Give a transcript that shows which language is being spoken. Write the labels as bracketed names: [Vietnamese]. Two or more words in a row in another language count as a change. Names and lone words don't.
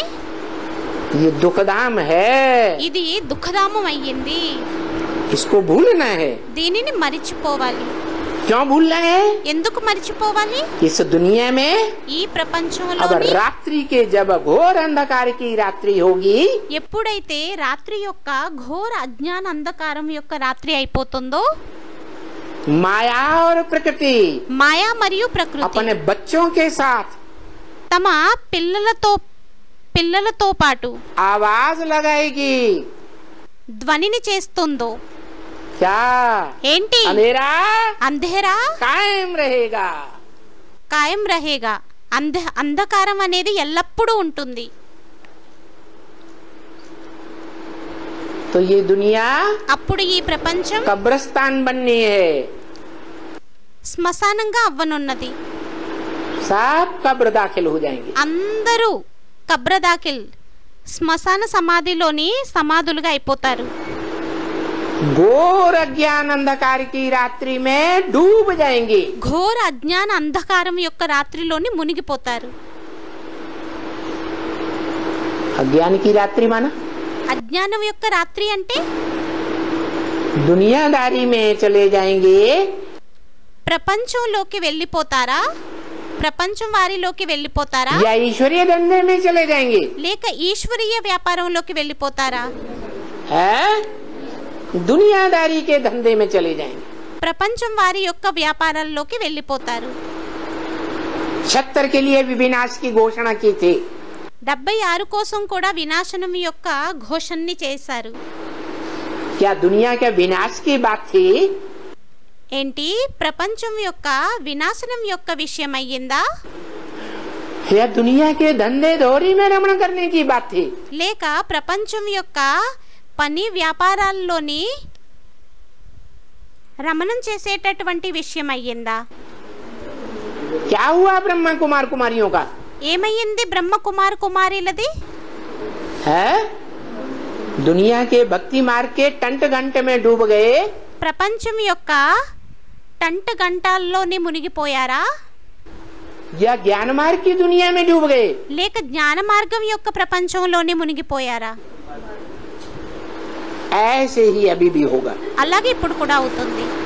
[Hindi] ये दुखधाम है, [Telugu] ఇది దుఃఖధామం అయ్యింది। [Hindi] इसको भूलना है। [Telugu] దీనిని మరిచిపోవాలి। [Hindi] क्यों भूल रहे हैं? [Telugu] ఎందుకు మర్చిపోవాలి? [Hindi] इस दुनिया में [Telugu] ఈ [Hindi] अब [Telugu] ప్రపంచంలోని [Hindi] रात्रि के जब घोर अंधकार की रात्रि होगी, [Telugu] ఎప్పుడైతే రాత్రి యొక్క ఘోర అజ్ఞాన అంధకారం యొక్క రాత్రి అయిపోతుందో, [Hindi] माया और प्रकृति [Telugu] మాయా మరియు ప్రకృతి [Hindi] अपने बच्चों के साथ [Telugu] తమ పిల్లలతో పాటు [Hindi] आवाज लगाएगी। [Telugu] ధ్వనిని చేస్తుందో, [Hindi] क्या [Telugu] ఏంటి? [Hindi] अंधेरा అంధేరా कायम रहेगा। कायम रहेगा, [Telugu] అంధకారం అనేది ఎల్లప్పుడూ ఉంటుంది. [Hindi] तो ये दुनिया [Telugu] అప్పుడు ఈ ప్రపంచం [Hindi] कब्रिस्तान बननी है। [Telugu] శ్మశానంగా అవ్వనున్నది. [Hindi] सब कब्र दाखिल हो जाएंगे। [Telugu] అందరూ కబ్రదాకిల్ శ్మశాన సమాధిలోని సమాధులుగా అయిపోతారు. [Hindi] घोर अज्ञान अंधकार की रात्रि में डूब जाएंगे। [Telugu] ఘోర అజ్ఞాన అంధకారం యొక్క రాత్రిలోని మునిగిపోతారు. [Hindi] अज्ञान की रात्रि माना [Telugu] అజ్ఞానం యొక్క రాత్రి అంటే [Hindi] दुनियादारी में चले जाएंगे, [Telugu] ప్రపంచంలోకి వెళ్ళిపోతారా? ప్రపంచం వారిలోకి వెళ్ళిపోతారా? [Hindi] या ईश्वरीय धंधे में चले जाएंगे। [Telugu] లేక ఈశ్వరీయ వ్యాపారంలోకి వెళ్ళిపోతారా? [Hindi] है दुनियादारी के धंधे में चले जाएंगे। [Telugu] ప్రపంచం వారి యొక్క వ్యాపారాల్లోకి వెళ్ళిపోతారు. [Hindi] 76 के लिए भी विनाश की घोषणा की थी। [Telugu] 76 కోసం కూడా వినాశనం యొక్క ఘోషణని చేశారు. [Hindi] क्या दुनिया के विनाश की बात थी? [Telugu] ఏంటి? ప్రపంచం యొక్క వినాశనం యొక్క విషయం అయ్యిందా? [Hindi] या दुनिया के धंधे दौरी में रमण करने की बात थी? [Telugu] లేక ప్రపంచం యొక్క పని వ్యాపారాల్లోని రమణం చేసేటటువంటి విషయం అయ్యిందా? [Hindi] क्या हुआ ब्रह्मा कुमार कुमारियों का? [Telugu] ఏమయ్యింది బ్రహ్మ కుమార్ కుమారులది? [Hindi] है दुनिया के भक्ति मार्ग के टंट घंटे में डूब गए, [Telugu] ప్రపంచం యొక్క టంట్ గంటాల్లోనే మునిగిపోయారా? [Hindi] या ज्ञान मार्ग की दुनिया में डूब गए? [Telugu] లేక జ్ఞాన మార్గం యొక్క ప్రపంచంలోనే మునిగిపోయారా? [Hindi] ऐसे ही अभी भी होगा। [Telugu] అలాగే ఇప్పుడు కూడా అవుతుంది.